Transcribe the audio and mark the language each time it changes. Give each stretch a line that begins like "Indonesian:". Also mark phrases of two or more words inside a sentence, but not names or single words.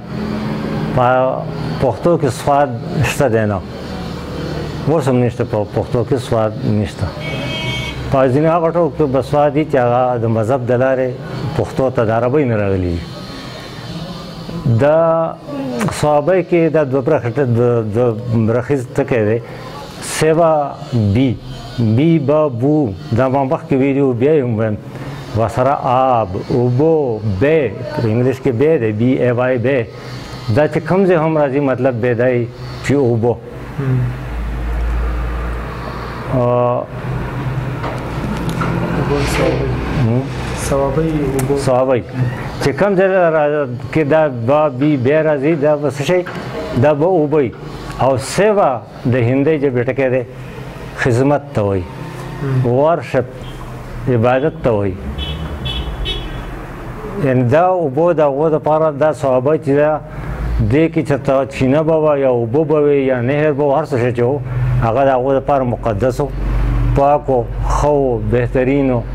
Pashto: په پښتو کې سواد شته دی نه، اوس هم نشته، په پښتو کې سواد نشته. په ځینې هغه ټکو کې به سواد وي چې هغه د مذهب د لارې پښتو ته د عربۍ نه راغلي وي. دا صوابی کې دا دوه برخیز ټکی دی، سیوا بی بی با بو، دا ما مخکې ویلي وو، بیا یې هم وایم، ورسره آب، اوبو، بی، په انګلیش کې بی دی، بی ای وای بی. دا چې کوم ځای هم راځي مطلب به دی چې اوبو. صوابی چې کوم ځای کې دا با بی بی راځي دا به څه شی، دا به اوبی. او سیوا د هندۍ ژبې ټکی دی، خدمت ته وایي، ورشپ عبادت ته وایي. یعنې دا اوبو د هغو دپاره دا صوابی چې دا دې کې چېرته چینه به وه یا اوبه به وي یا نهر به و، هر څه شی چې و هغه د هغو دپاره مقدس و، پاک و، ښه و، بهترین و.